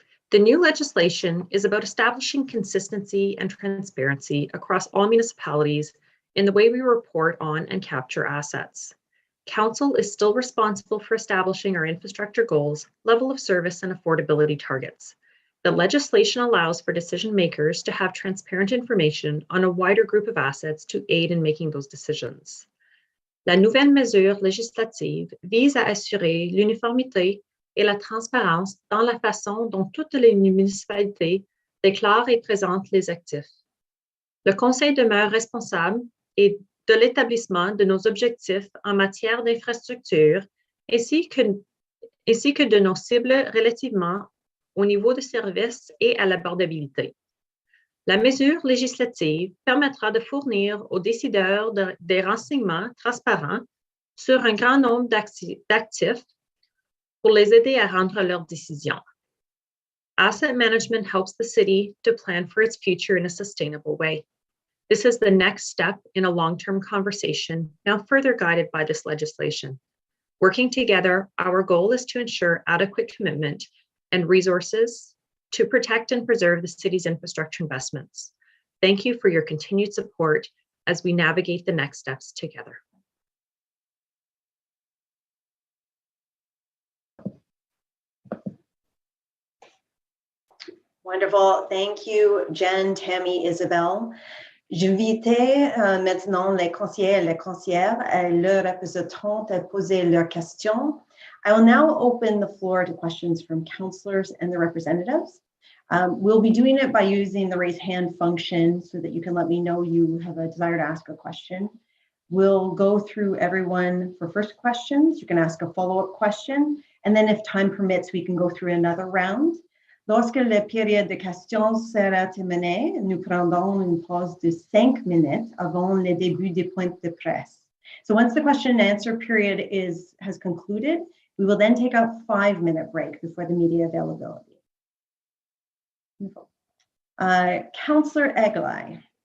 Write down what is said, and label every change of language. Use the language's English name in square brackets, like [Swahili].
[English] The new legislation is about establishing consistency and transparency across all municipalities in the way we report on and capture assets. Council is still responsible for establishing our infrastructure goals, level of service, and affordability targets. The legislation allows for decision makers to have transparent information on a wider group of assets to aid in making those decisions. [French] La nouvelle mesure législative vise à assurer l'uniformité et la transparence dans la façon dont toutes les municipalités déclarent et présentent les actifs. Le Conseil demeure responsable de l'établissement de nos objectifs en matière d'infrastructure ainsi que de nos cibles relativement au niveau de service et à l'abordabilité. La mesure législative permettra de fournir aux décideurs des renseignements transparents sur un grand nombre d'actifs pour les aider à rendre leurs décisions. [English] Asset management helps the city to plan for its future in a sustainable way. This is the next step in a long-term conversation, now further guided by this legislation. Working together, our goal is to ensure adequate commitment and resources to protect and preserve the city's infrastructure investments. Thank you for your continued support as we navigate the next steps together. Wonderful. Thank you, Jen, Tammy, Isabel. [French] J'invitais maintenant les conseillers et les conseillères et leurs représentants à poser leurs questions. [English] I will now open the floor to questions from councillors and the representatives. We'll be doing it by using the raise hand function so that you can let me know you have a desire to ask a question. We'll go through everyone for first questions. You can ask a follow-up question, And then if time permits, we can go through another round. [French] Lorsque la période de questions sera terminée, nous prendrons une pause de 5 minutes avant le début des points de presse. [English] So once the question and answer period has concluded, we will then take a 5-minute break before the media availability. Councillor Eglai.